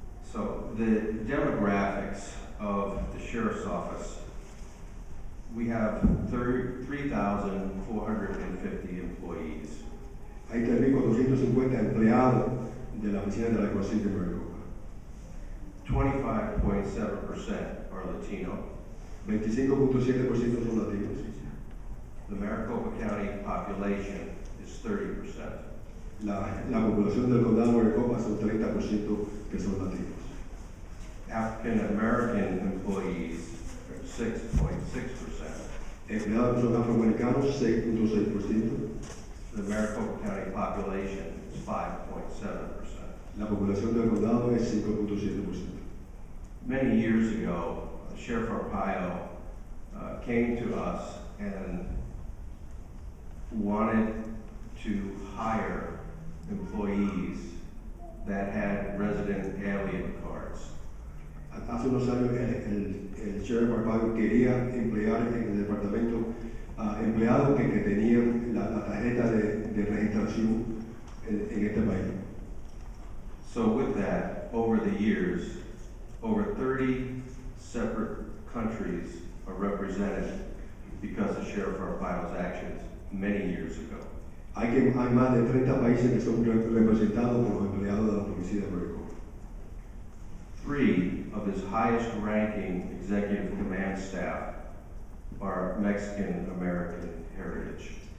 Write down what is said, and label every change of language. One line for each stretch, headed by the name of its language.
English: So the demographics of the Sheriff's Office, we have 3,450 employees.
Spanish: Hay 3.450 empleados de la oficina de la alguacil de Maricopa.
English: 25.7% are Latino.
Spanish: 25.7% son latinos.
English: The Maricopa County population is 30%.
Spanish: La población del condado de Maricopa son 30% que son latinos.
English: African American employees are 6.6%.
Spanish: Empleados que son afroamericanos, 6.6%.
English: The Maricopa County population is 5.7%.
Spanish: La población del condado es 5.7%.
English: Many years ago, Sheriff Arpaio came to us and wanted to hire employees that had resident alien cards.
Spanish: Hace unos años el Sheriff Arpaio quería emplear en el departamento empleados que tenían la tarjeta de registración en este país.
English: So with that, over the years, over 30 separate countries are represented because of Sheriff Arpaio's actions many years ago.
Spanish: Hay más de 30 países que son representados por los empleados de la policía de Maricopa.
English: 3 of his highest ranking executive command staff are Mexican American heritage.